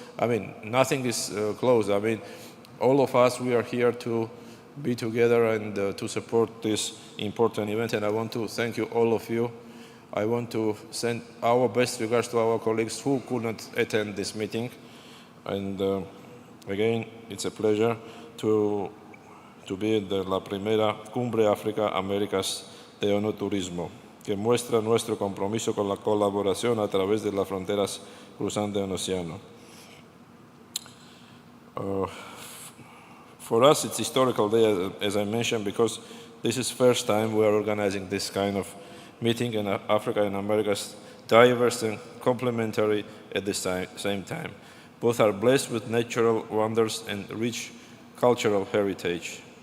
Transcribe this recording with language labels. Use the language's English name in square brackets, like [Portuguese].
[English] I mean, nothing is close. I mean, all of us, we are here to be together and to support this important event, and I want to thank you, all of you. I want to send our best regards to our colleagues who could not attend this meeting. And again, it's a pleasure to be [Spanish] en la primera Cumbre África Américas de ONU Turismo, que muestra nuestro compromiso con la colaboración a través de las fronteras cruzando el océano. [English] For us, it's a historical day, as I mentioned, because this is the first time we are organizing this kind of meeting, in Africa and Americas, diverse and complementary at the same time. Both are blessed with natural wonders and rich cultural heritage.